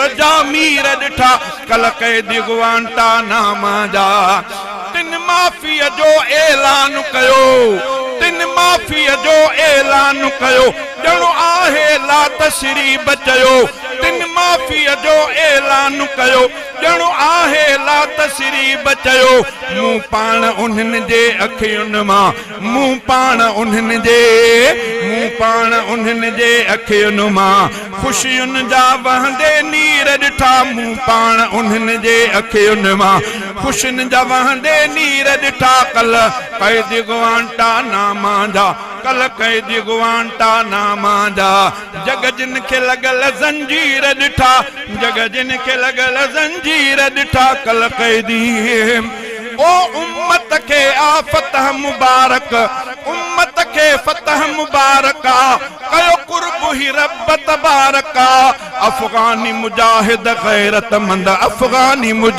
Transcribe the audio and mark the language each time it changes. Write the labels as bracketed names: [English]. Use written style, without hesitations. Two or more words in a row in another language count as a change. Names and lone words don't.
[Sindhi] जा मीर ॾिठा कल क़ैदी गुआंटानामा जा तिन माफ़ीअ जो ऐलान कयो तिन माफ़ीअ जो ऐलान कयो ॼणो आहे [Arabic] لا تثريب [Sindhi] चयो तिन माफ़ीअ जो ऐलान कयो ॼणो आहे [Arabic] لا تثريب [Sindhi] चयो मूं पाण उन्हनि जे अखियुनि मां मूं पाण उन्हनि जे अखियुनि मां ख़ुशियुनि जा वहंदे नीर ॾिठा मूं पाण उन्हनि जे अखियुनि मां ख़ुशियुनि जा वहंदे नीर ॾिठा कल क़ैदी गुआंटानामा जा कल क़ैदी गुआंटानामा जा जग जिन खे लगल ज़ंजीर ॾिठा जग जिन खे लगल ज़ंजीर ॾिठा कल क़ैदी ओ उम्मत के आ फतह मुबारक उम्मत के फतह मुबारका कयो कुर्ब ही रब तबारका अफगानी मुजाहिद गैरतमंद अफगानी